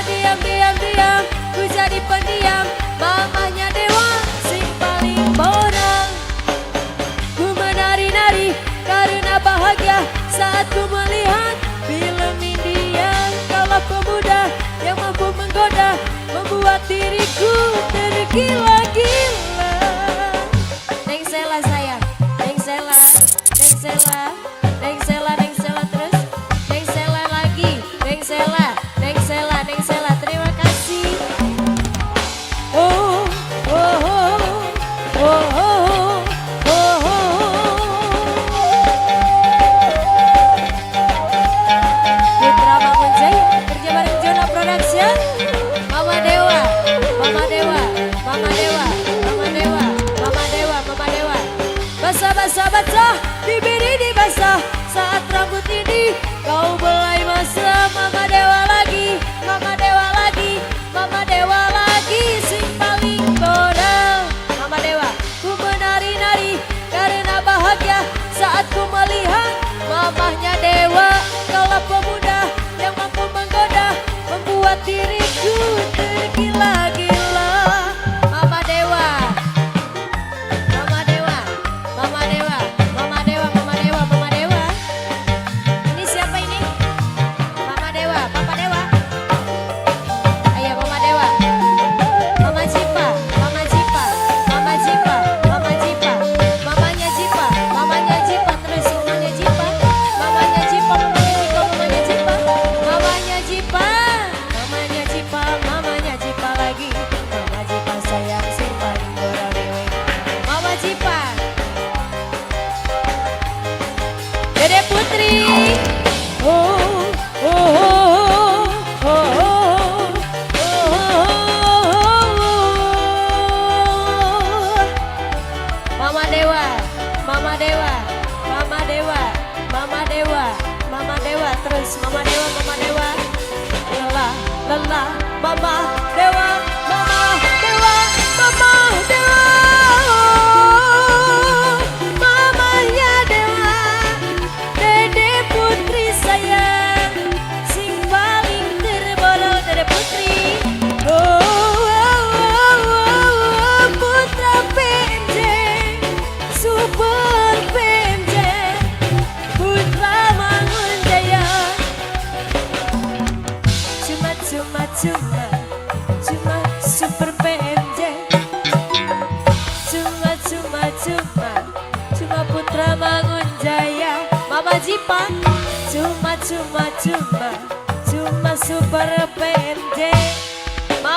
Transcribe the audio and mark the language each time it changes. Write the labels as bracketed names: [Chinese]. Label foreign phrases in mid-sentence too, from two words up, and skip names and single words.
[Indonesian] Diam, diam, diam, ku jadi pendiam. Mamanya Dewa, [Javanese] sing paling borang. [Indonesian] Ku menari-nari karena bahagia saat ku melihat film India. Kaulah pemuda yang mampu menggoda, membuat diriku tergila-gila. Neng Sela sayang, Neng Sela, Neng Sela, Neng Sela, Neng Sela terus, Neng Sela lagi, Neng Sela, Neng Sela, Neng Sela. Terima kasih. Oh, oh, oh, oh, oh, oh, oh. Putra Mangunjaya kerja bareng Jona Production. Mama Dewa, Mama Dewa, Mama Dewa, Mama Dewa, Mama Dewa, Mama Dewa. Basah, basah, basah, bibir ini basah saat rambut ini kau belai mesra. Mama Dewa lagi, Mama Dewa lagi, Mama Dewa lagi, [Javanese] sing paling kodal. [Indonesian] Mama Dewa, ku menari-nari karena bahagia saat ku melihat mamahnya Dewa. Kaulah pemuda yang mampu menggoda, membuat diriku tergila-gila. Mama Dewa, Mama Dewa, Mama Dewa, Mama Dewa, Mama Dewa, Mama Dewa. Ini siapa ini? Mama Dewa, Papa Dewa. Ayo Mama Dewa. Mama Jipa, Mama Jipa, Mama Jipa, Mama Jipa, mamanya Jipa, mamanya Jipa terus mamanya Jipa, mamanya Jipa, mamanya Jipa, mamanya Jipa, mamanya Jipa, mamanya Jipa lagi, Mama Jipa sayang [Javanese] sing paling gorawewe, [Indonesian] Mama Jipa, Dede Putri, oh, oh, oh, oh, oh, oh. Mama Dewa, Mama Dewa, Mama Dewa, Mama Dewa, Mama Dewa terus Mama Dewa, Mama Dewa. Lelah, lelah, Mama Dewa, Mama Dewa, Mama Dewa. Oh, mamanya Dewa, Dede Putri sayang, [Javanese] sing paling terborol [Indonesian] Dede Putri. Oh, oh, oh, oh, putra PMJ, super PMJ, putra Mangunjaya. Cuma, cuma, cuma, cuma super PMJ. Cuma, cuma, cuma, cuma putra Mangunjaya. Mama Jipa, cuma, cuma, cuma, cuma super PMJ.